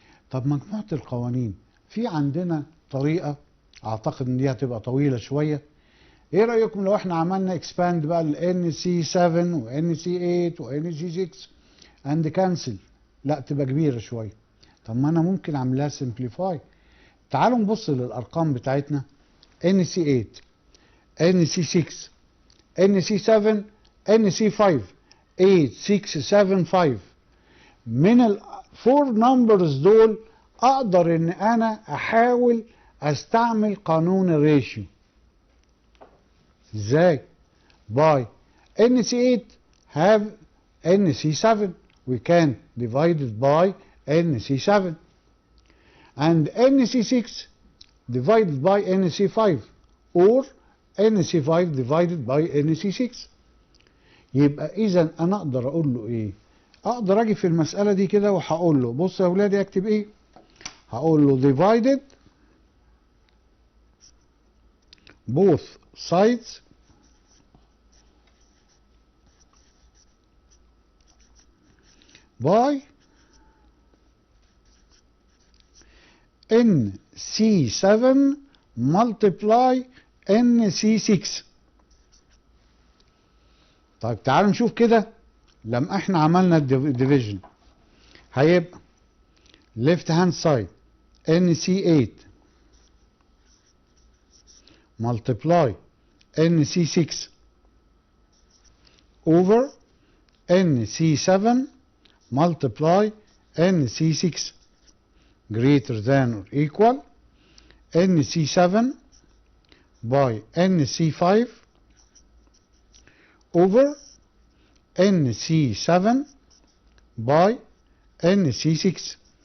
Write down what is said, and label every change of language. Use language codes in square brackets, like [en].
[ar] طب مجموعة القوانين في عندنا طريقة اعتقد ان دي هتبقى طويلة شوية. ايه رأيكم لو احنا عملنا expand بقى ل NC7 و NC8 و NC6 [en] and cancel؟ [ar] لا تبقى كبيرة شوية. طب ما انا ممكن اعملها simplify. تعالوا نبص للارقام بتاعتنا NC8 NC6 NC7 NC5 8 6 7 5. من الفور نمبرز دول اقدر ان انا احاول استعمل قانون الريشيو. ازاي؟ [en] by NC8 have NC7 we can divide it by NC7 and NC6 divided by NC5 or NC5 divided by NC6. [ar] يبقى اذا انا اقدر اقول له ايه؟ اقدر اجي في المسألة دي كده وهقول له بص يا ولادي اكتب ايه؟ هقول له [en] divided both sides by NC7 multiply NC6. [ar] طيب تعالوا نشوف كده لما احنا عملنا الديفيجن هيبقى [en] left hand side [ar] NC8 [en] multiply NC6 over NC7 multiply NC6 greater than or equal NC7 by NC5 over NC7 by NC6.